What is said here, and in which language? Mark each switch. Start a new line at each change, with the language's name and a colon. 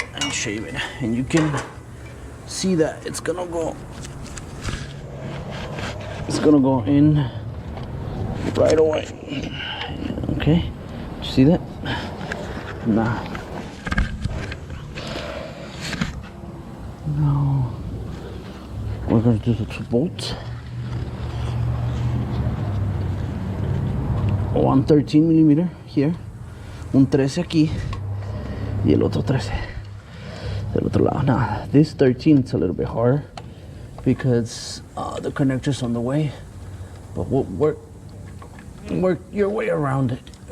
English: Shave it, and you can see that it's gonna go in right away. Okay, see that? Now we're going to do the 2 bolts. One 13 millimeter here,
Spanish: un 13 aquí, y el otro 13 del otro lado.
English: Now this 13 is a little bit harder because the connector's on the way, but we'll work your way around it.